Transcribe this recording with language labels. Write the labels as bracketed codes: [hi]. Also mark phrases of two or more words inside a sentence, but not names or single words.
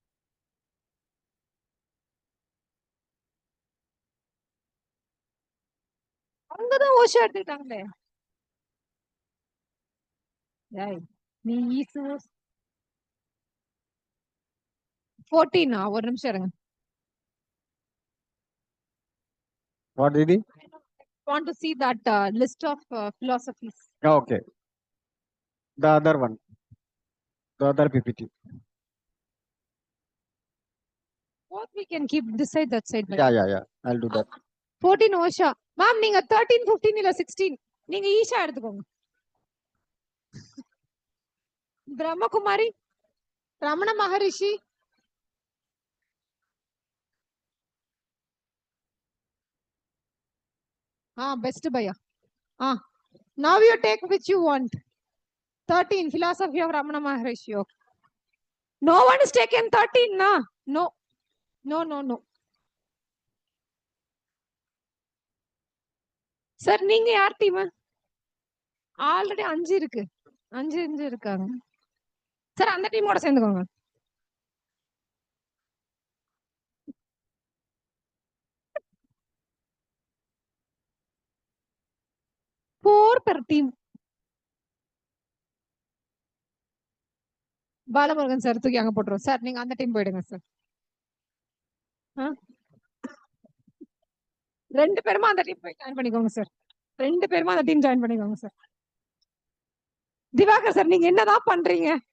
[ta] அவங்கதான் ஓஷோ எடுத்துக்கிட்டாங்களே. நீ 14 ஒரு நிமிஷம் இருங்க. [en] What did he? Want to see that list of philosophies. Okay. The other one. The other PPT. Both we can keep this side, that side. Yeah. I'll do that. [ta] 14 ஓஷா. மேம் நீங்க 13 15 இல்ல 16 நீங்க ஈஷா எடுத்துக்கோங்க. பிரம்மகுமாரி, ரமண மகரிஷி, [en] best bhaiya. Now you take which you want. 13 philosophy of Ramana Maharishi. Okay. No one is taken 13 na. No. [ta] Sir நீங்க யார் டீம்? ஆல்ரெடி 5 இருக்கு. 5 இருக்காங்க. சார் அந்த டீமோட சேர்ந்துக்கோங்க. [en] per team. [ta] பாலமுருகன் சார் தூக்கி அங்க போட்டுரும். சார் நீங்க அந்த டீம் போயிடுங்க சார். 2 பேருமா அந்த டீம் போய் ஜாயின் பண்ணிக்கோங்க சார். 2 பேருமா அந்த டீம் ஜாயின் பண்ணிக்கோங்க சார். திவாகர் சார் நீங்க என்னதான் பண்றீங்க?